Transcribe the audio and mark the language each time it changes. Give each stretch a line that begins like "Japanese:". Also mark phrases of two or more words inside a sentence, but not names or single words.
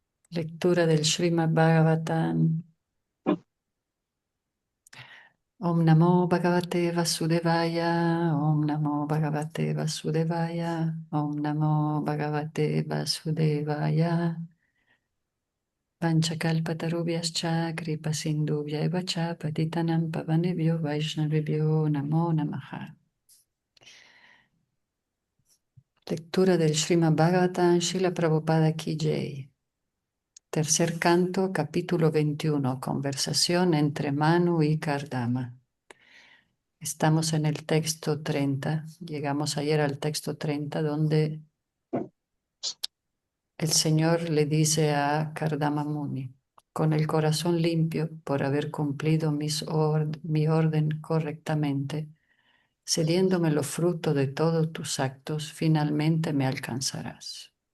Spanish: Lectura del Srimad Bhagavatam.
Sanskrit: Om Namo Bhagavate Vasudevaya, Om Namo Bhagavate Vasudevaya, Om Namo Bhagavate Vasudevaya. Panchakalpatarubhyascha kripa sindhubhya eva cha patitanam pavanebhyo vaishnavibhyo namo namaha.
Spanish: Lectura del Srimad Bhagavatam, Srila Prabhupada
Hindi: Ki Jai.
Spanish: Tercer canto, capítulo 21, conversación entre Manu y Kardama. Estamos en el texto 30, llegamos ayer al texto 30, donde el Señor le dice a Kardama Muni: con el corazón limpio por haber cumplido mi orden correctamente, cediéndome los frutos de todos tus actos, finalmente me alcanzarás.